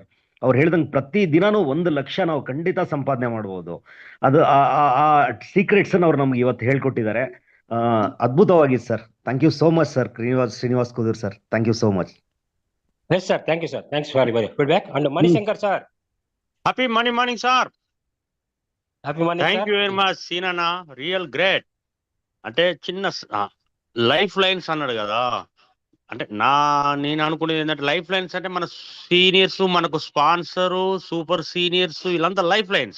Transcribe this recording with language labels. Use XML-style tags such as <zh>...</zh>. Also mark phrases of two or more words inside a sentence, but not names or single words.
<kn>ಅವ್ರು ಹೇಳಿದಂಗೆ ಪ್ರತಿ ದಿನಾನು 1 ಲಕ್ಷ ನಾವು ಖಂಡಿತ ಸಂಪಾದನೆ ಮಾಡಬಹುದು. ಅದು ಆ ಸೀಕ್ರೆಟ್ಸ್ ಅವ್ರು ನಮ್ಗೆ ಇವತ್ತು ಹೇಳ್ಕೊಟ್ಟಿದ್ದಾರೆ.</kn> <en>ಅದ್ಭುತವಾಗಿದೆ ಸರ್. thank you so much sir, ಶ್ರೀನಿವಾಸ್ ಕುದೂರ್ ಸರ್. thank you so much. yes sir, thank you sir, thanks for your feedback. and Manishankar sir. happy morning sir. happy morning. thank you very much Seenanna, real great.</en> <te>అంటే చిన్న</te> <en>life lines</en> <te>అన్నాడు కదా, అంటే నేను అనుకునేది ఏంటంటే</te> <en>life lines</en> <te>అంటే మన సీనియర్స్, మనకు స్పాన్సరు,</te> <en>super seniors,</en> <te>వీళ్ళంతా</te> <en>life lines.</en>